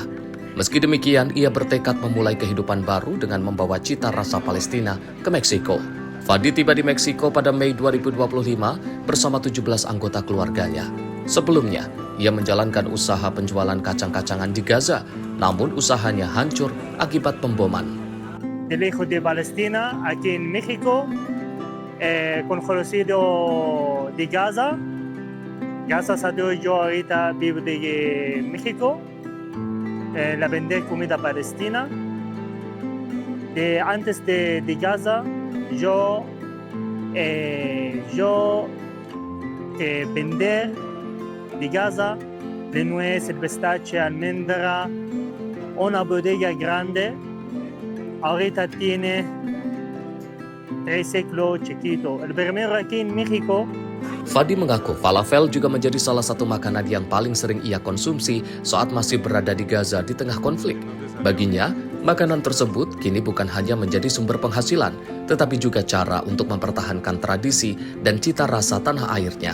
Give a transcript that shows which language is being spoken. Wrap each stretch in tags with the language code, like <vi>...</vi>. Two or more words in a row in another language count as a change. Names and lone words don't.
<id>Meski demikian, ia bertekad memulai kehidupan baru dengan membawa cita rasa Palestina ke Meksiko. Fadi tiba di Meksiko pada Mei 2025 bersama 17 anggota keluarganya. Sebelumnya, ia menjalankan usaha penjualan kacang-kacangan di Gaza, namun usahanya hancur akibat pemboman.</id> <es>Del hijo de Palestina aquí en México, conocido de Gaza. Gracias a Dios yo ahorita vivo de México. La vender comida palestina. Antes de Gaza, yo vender de Gaza de nuez, el pistache, almendra, una bodega grande. Ahorita tiene 3 kilo chiquito. El primero aquí en México.</es> <id>Fadi mengaku falafel juga menjadi salah satu makanan yang paling sering ia konsumsi saat masih berada di Gaza di tengah konflik. Baginya, makanan tersebut kini bukan hanya menjadi sumber penghasilan, tetapi juga cara untuk mempertahankan tradisi dan cita rasa tanah airnya.</id>